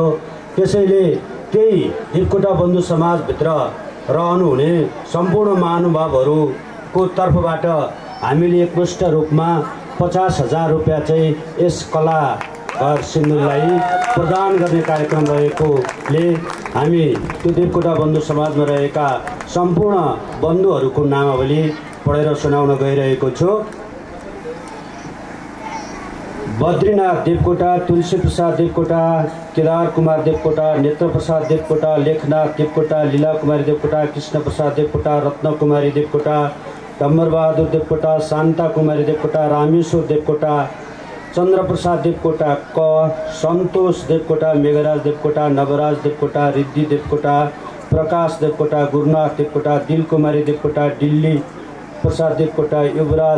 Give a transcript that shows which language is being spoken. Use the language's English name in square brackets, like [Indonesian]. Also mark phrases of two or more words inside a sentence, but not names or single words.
[Nepali] त्यसैले त्यही देवकोटा बन्धु समाजभित्र रहनुहुने सम्पूर्ण महानुभावहरूको तर्फबाट हामीले एकमुष्ट रूपमा 50,000 रुपियाँ चाहिँ यस कलाकार सिन्धुलाई प्रदान गर्ने कार्यक्रम रहेकोले हामी त्यो देवकोटा बन्धु समाजमा रहेका सम्पूर्ण बन्धुहरूको नामावली पढेर सुनाउन गइरहेको छु। बद्रीनाथ देवकोटा, तुलसी प्रसाद देवकोटा, केदार कुमार देवकोटा, नेत्र प्रसाद देवकोटा, लेखनाथ देवकोटा, लीला कुमारी देवकोटा, कृष्ण प्रसाद देवकोटा, रत्न कुमारी देवकोटा, डम्बरबहादुर देवकोटा, शान्ता कुमारी देवकोटा, रामेश्वर देवकोटा, चन्द्र प्रसाद देवकोटा, सन्तोष देवकोटा, मेघराज देवकोटा, नवराज देवकोटा, रिद्धि देवकोटा, प्रकाश देवकोटा, गुरुनाथ देवकोटा, दिल कुमारी देवकोटा, दिल्ली प्रसाद देवकोटा, युवराज